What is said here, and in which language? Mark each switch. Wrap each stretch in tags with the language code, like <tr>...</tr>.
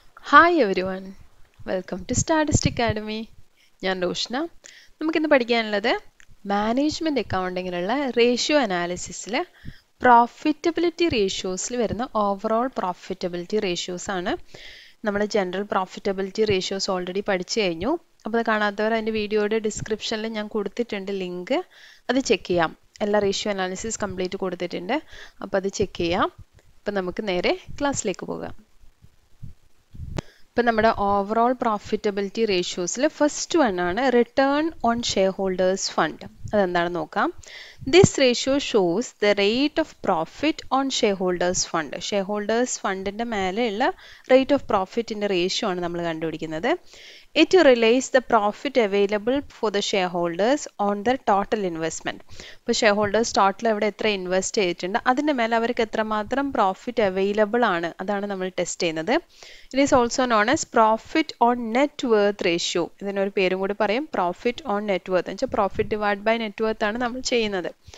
<en>Hi everyone, welcome to Stardust Academy.</en> <ml>ഞാൻ റോഷ്ന. നമുക്കിന്ന് പഠിക്കാനുള്ളത് മാനേജ്മെന്റ് അക്കൗണ്ടിങ്ങിലുള്ള റേഷ്യോ അനാലിസിസിൽ പ്രോഫിറ്റബിലിറ്റി റേഷ്യോസിൽ വരുന്ന ഓവറോൾ പ്രോഫിറ്റബിലിറ്റി റേഷ്യോസ് ആണ്. നമ്മൾ ജനറൽ പ്രോഫിറ്റബിലിറ്റി റേഷ്യോസ് ഓൾറെഡി പഠിച്ചു കഴിഞ്ഞു. അപ്പോൾ അത് കാണാത്തവർ അതിൻ്റെ വീഡിയോയുടെ ഡിസ്ക്രിപ്ഷനിൽ ഞാൻ കൊടുത്തിട്ടുണ്ട് ലിങ്ക്, അത് ചെക്ക് ചെയ്യാം. എല്ലാ റേഷ്യോ അനാലിസിസ് കംപ്ലീറ്റ് കൊടുത്തിട്ടുണ്ട്, അപ്പോൾ അത് ചെക്ക് ചെയ്യാം. അപ്പോൾ നമുക്ക് നേരെ ക്ലാസ്സിലേക്ക് പോകാം. ഇപ്പം നമ്മുടെ ഓവറോൾ പ്രോഫിറ്റബിലിറ്റി റേഷ്യോസിൽ ഫസ്റ്റ് വൺ ആണ് return on share holders fund. അതെന്താണെന്ന് നോക്കാം.</ml> <en>This ratio shows the rate of profit on share holders fund.</en> <ml>Share holders ഫണ്ടിൻ്റെ മേലെയുള്ള റേറ്റ് ഓഫ് പ്രോഫിറ്റിൻ്റെ റേഷ്യോ ആണ് നമ്മൾ കണ്ടുപിടിക്കുന്നത്.</ml> <en>It relates the profit available for the shareholders on their total investment.</en> <ml>ഇപ്പോൾ share holders total അവിടെ എത്ര invest ചെയ്തിട്ടുണ്ട് അതിൻ്റെ മേലെ അവർക്ക് എത്രമാത്രം പ്രോഫിറ്റ് അവൈലബിൾ ആണ്, അതാണ് നമ്മൾ ടെസ്റ്റ് ചെയ്യുന്നത്.</ml> <en>It is also known as profit on net worth ratio.</en> <ml>ഇതിനൊരു പേരും കൂടി പറയും, പ്രോഫിറ്റ് ഓൺ നെറ്റ് വർത്ത്. എന്ന് വെച്ചാൽ profit divide by net worth ആണ് നമ്മൾ ചെയ്യുന്നത്.</ml>